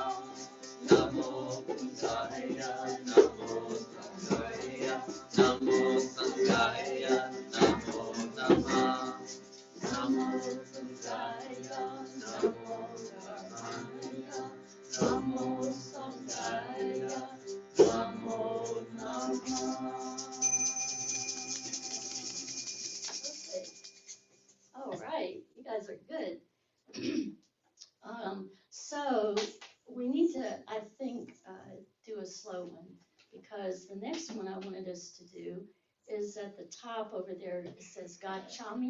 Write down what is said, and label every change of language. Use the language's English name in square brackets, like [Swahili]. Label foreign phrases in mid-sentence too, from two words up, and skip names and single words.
[Pali] Namo Buddhaya, Namo Dhammaya, Namo Sanghaya, Namo Namah. Namo Buddhaya, Namo Dhammaya, Namo Sanghaya, Namo Namah. [English] Okay. All right, you guys are good. So we need to, I think, do a slow one, because the next one I wanted us to do is at the top over there, it says Gachami.